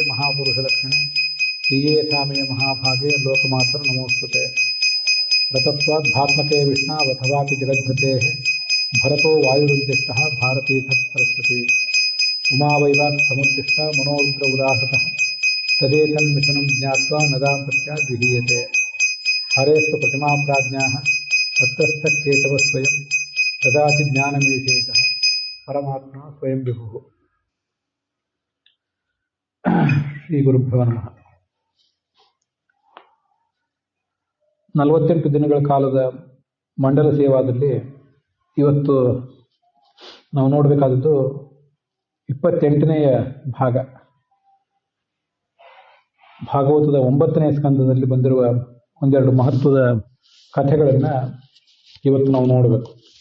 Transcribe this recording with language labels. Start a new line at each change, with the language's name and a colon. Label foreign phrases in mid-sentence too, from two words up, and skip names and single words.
Sanskrit: महापुरुषलक्षणे प्रिये सामे महाभागे लोकमातर नमोस्तुते रतत्वाद्भात्मके विष्णावथवापि जगद्भृतेः भरतो वायुरुद्दिष्टः भारतीतः सरस्वती उमा वैवात् समुत्तिष्ठ मनोरुद्र उदाहृतः तदेतन्मिथुनं ज्ञात्वा न दाम्पत्याद्विहीयते हरेस्तु प्रतिमा प्राज्ञाः तत्रस्थः केशवः स्वयं ददाति ज्ञानमीशेषः परमात्मा स्वयं विभुः. ಶ್ರೀ ಗುರುಭ್ಯೋ ನಮಃ.
Kannada: 48 ದಿನಗಳ ಕಾಲದ ಮಂಡಲ ಸೇವಾದಲ್ಲಿ ಇವತ್ತು ನಾವು ನೋಡಬೇಕಾದದ್ದು 28ನೇ ಭಾಗ. ಭಾಗವತದ 9ನೇ ಸ್ಕಂದದಲ್ಲಿ ಬಂದಿರುವ ಒಂದೆರಡು ಮಹತ್ವದ ಕಥೆಗಳನ್ನು ಇವತ್ತು ನಾವು ನೋಡಬೇಕು.